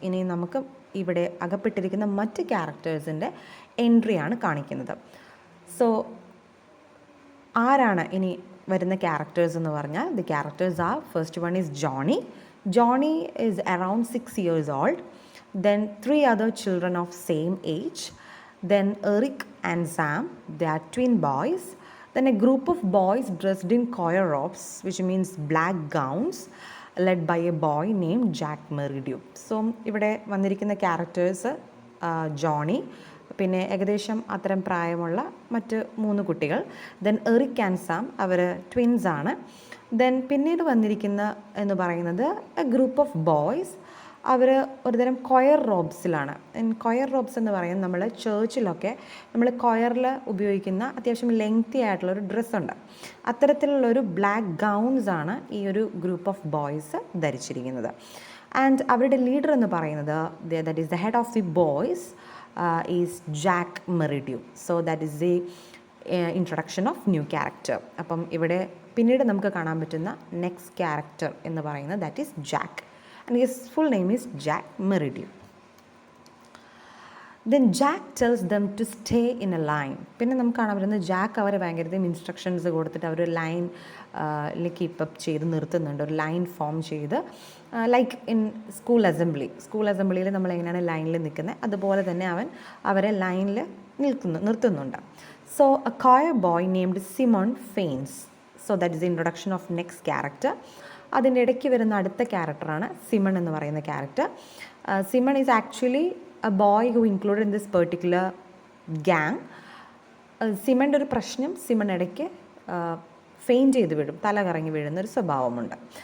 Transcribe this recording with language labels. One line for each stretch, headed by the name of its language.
Malayalam: ഇനി നമുക്ക് ഇവിടെ അകപ്പെട്ടിരിക്കുന്ന മറ്റ് ക്യാരക്ടേഴ്സിൻ്റെ എൻട്രിയാണ് കാണിക്കുന്നത്.
English: so
Malayalam: ആരാണ് ഇനി വരുന്ന ക്യാരക്ടേഴ്സ് എന്ന് പറഞ്ഞാൽ,
English: The characters are, first one is Johnny. Johnny is around 6 years old. Then 3 other children of same age. Then Eric and Sam, they are twin boys. Then a group of boys dressed in choir robes, which means black gowns, led by a boy named Jack Meridew.
Malayalam: So ഇവിടെ വന്നിരിക്കുന്ന characters Johnny, പിന്നെ ഏകദേശം അത്തരം പ്രായമുള്ള മറ്റ് 3 കുട്ടികൾ. Then Eric and Sam, our ട്വിൻസാണ്. Then പിന്നീട് വന്നിരിക്കുന്ന എന്ന് പറയുന്നത്
English: A group of boys.
Malayalam: അവർ ഒരുതരം കൊയർ റോബ്സിലാണ്. കൊയർ റോബ്സ് എന്ന് പറയുന്നത് നമ്മൾ ചേർച്ചിലൊക്കെ നമ്മൾ കൊയറിൽ ഉപയോഗിക്കുന്ന അത്യാവശ്യം ലെങ്തി ആയിട്ടുള്ളൊരു ഡ്രസ്സുണ്ട്, അത്തരത്തിലുള്ളൊരു ബ്ലാക്ക് ഗൗൺസാണ് ഈ ഒരു ഗ്രൂപ്പ് ഓഫ് ബോയ്സ് ധരിച്ചിരിക്കുന്നത്.
English: and
Malayalam: അവരുടെ ലീഡർ എന്ന് പറയുന്നത്
English: That is the head of the boys is Jack Meridew. So that is the introduction of new character.
Malayalam: അപ്പം ഇവിടെ പിന്നീട് നമുക്ക് കാണാൻ പറ്റുന്ന നെക്സ്റ്റ് ക്യാരക്ടർ എന്ന് പറയുന്നത്
English: That is Jack, and his full name is Jack Meridew. Then Jack tells them to stay in a line.
Malayalam: പിന്നെ നമുക്ക് കാണാൻ പറ്റുന്നത് ജാക്ക് അവരെ ഭയങ്കരധികം ഇൻസ്ട്രക്ഷൻസ് കൊടുത്തിട്ട് അവർ ലൈൻ കീപ്പപ്പ് ചെയ്ത് നിർത്തുന്നുണ്ട്, ഒരു ലൈൻ ഫോം ചെയ്ത്,
English: like in school
Malayalam: അസംബ്ലിയിൽ നമ്മൾ എങ്ങനെയാണ് ലൈനിൽ നിൽക്കുന്നത് അതുപോലെ തന്നെ അവരെ ലൈനിൽ നിർത്തുന്നുണ്ട്.
English: So a choir boy named Simon faints. So that is the introduction of next character.
Malayalam: അതിൻ്റെ ഇടയ്ക്ക് വരുന്ന അടുത്ത ക്യാരക്ടറാണ് സിമൺ എന്ന് പറയുന്ന character.
English: Simon is actually a boy who included in this particular gang.
Malayalam: സിമണിൻ്റെ ഒരു പ്രശ്നം, സിമൺ ഇടയ്ക്ക് ഫെയിൻറ്റ് ചെയ്ത് വീഴും, തല കറങ്ങി വീഴുന്നൊരു സ്വഭാവമുണ്ട്.